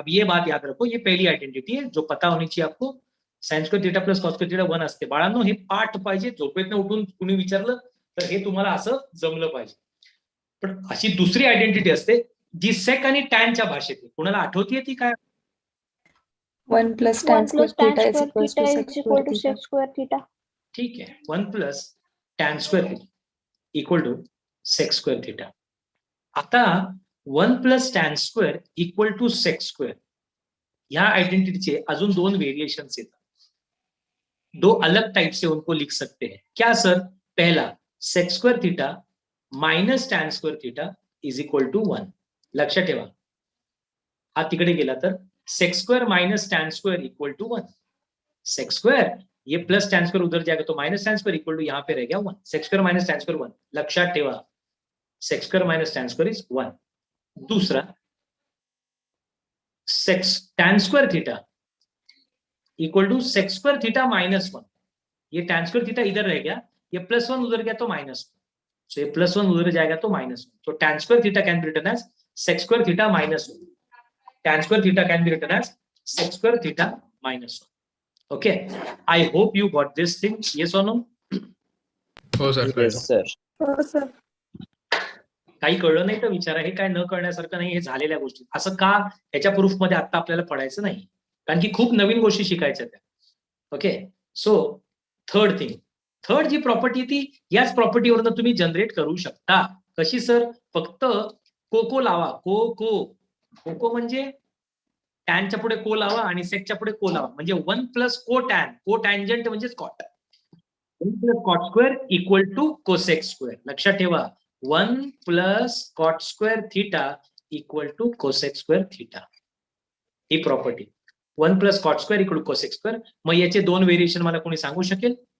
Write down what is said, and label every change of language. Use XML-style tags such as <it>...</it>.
<hi>अब ये बात याद रखो, ये पहली आयडेंटिटी है जो पता होनी चाहिए आपको.</hi> <mr>Sine square theta plus cos square theta 1 असते. बाळांनो, हे पाठ पाहिजे. झोपेतनं उठून कुणी विचारलं तर हे तुम्हाला असं जमलं पाहिजे. पण अशी दुसरी आयडेंटिटी असते जी सेक आणि टॅनच्या भाषेत आहे. कुणाला आठवतीये ती काय?</mr> <en>1 plus tan square theta is equal to sec square theta.</en> <hi>ठीक है,</hi> <en>1 plus tan square theta equal to sec square theta.</en> <mr>आता 1 plus tan square equal to sec square, ह्या आइडेंटिटीचे अजून दोन वेरिएशंस येतात.</mr> <hi>दो अलग टाइप से उनको लिख सकते हैं. क्या सर? पहला,</hi> <en>Sec square theta minus tan square theta is equal to 1.</en> <mr>लक्षात ठेवा, हा तिकडे गेला तर सेक स्क्वायर माइनस टैन square equal to 1.</mr> <hi>Sec square ये प्लस टैन स्क्वायर उधर जाएगा तो minus tan square equal to यहाँ पे रह गया 1.</hi> <en>Sec square minus tan square 1.</en> <mr>लक्षात ठेवा,</mr> <en>Sec square minus tan square is 1. दूसरा, sec tan square theta equal to sec square theta minus 1.</en> <hi>ये टैन स्क्वायर थीटा इधर रह गया, ये प्लस 1 उधर गया तो माइनस 1. So ये प्लस 1 उधर जाएगा तो माइनस 1.</hi> <en>तो tan square theta can be written as sec square theta minus 1. Tan square theta can be written as sec square theta minus 1. Okay, I hope you got this thing. Yes or no?</en> <mr>हो sir.</mr> <en>yes sir Oh sir.</en> <mr>काही कळलं नाही तर विचारा. हे काय न कळण्यासारखं नाही, हे झालेल्या गोष्टी. असं का ह्याच्या प्रूफ मध्ये आता आपल्याला पडायचं नाही, कारण की खूप नवीन गोष्टी शिकायच्या त्या. ओके, सो थर्ड जी प्रॉपर्टी ती याच प्रॉपर्टीवरनं तुम्ही जनरेट करू शकता. कशी सर? फक्त कोको लावा. कोको म्हणजे टॅनच्या पुढे को लावा आणि सेकच्या पुढे को लावा, म्हणजे 1 प्लस को टॅन, को टॅन्जंट म्हणजेच cot. 1 plus cot square equal to cosec square. लक्षात ठेवा, 1 plus cot square theta equal to cosec square theta, he property. 1 plus cot square equal to cosec square. मग याचे दोन व्हेरिएशन मला कोणी सांगू शकेल?</mr>